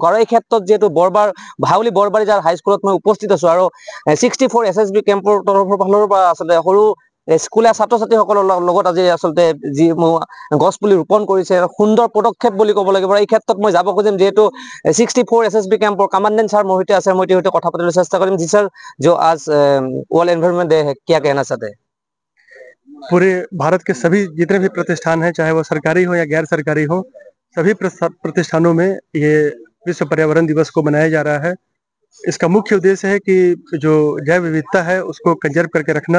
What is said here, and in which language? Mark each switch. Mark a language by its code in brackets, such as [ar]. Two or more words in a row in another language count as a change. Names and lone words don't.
[as] আৰু এই ক্ষেত্ৰত যিহেতু হাউলি বৰবাৰী যাৰ হাইস্কুলত মই উপস্থিত আছো আৰু 64 SSB কেম্পৰ ফালৰ পৰা আচলতে সৰু স্কুলীয়া ছাত্ৰ ছাত্ৰীসকলৰ লগত আজি আচলতে যি গছ পুলি ৰোপণ কৰিছে, সুন্দৰ পদক্ষেপ বুলি ক'ব লাগিব। এই ক্ষেত্ৰত মই যাব খুজিম যিহেতু 64 SSB কেম্পৰ কমান্ডেন্ট ছাৰ মোৰ সৈতে আছে, মই তেওঁৰ সৈতে কথা পাতিবলৈ চেষ্টা কৰিম। [hi] জি सर, जो आज वर्ल्ड एनवायरनमेंट डे है, क्या कहना चाहते हैं? पूरे भारत के सभी जितने भी प्रतिष्ठान हैं, चाहे वो सरकारी हो या गैर सरकारी हो, सभी प्रतिष्ठानों में ये विश्व पर्यावरण दिवस को मनाया जा रहा है। इसका मुख्य उद्देश्य है कि जो जैव विविधता है उसको कंजर्व करके रखना।